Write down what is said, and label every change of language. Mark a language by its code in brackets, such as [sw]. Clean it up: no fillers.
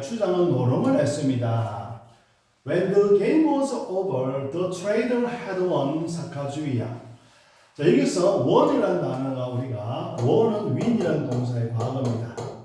[ko] 추장은 노름을 했습니다. [en] When the game was over, the trader had won 사카주이야. [ko] 자, 여기서 won이라는 단어가 우리가 won은 win이라는 동사의 과거입니다.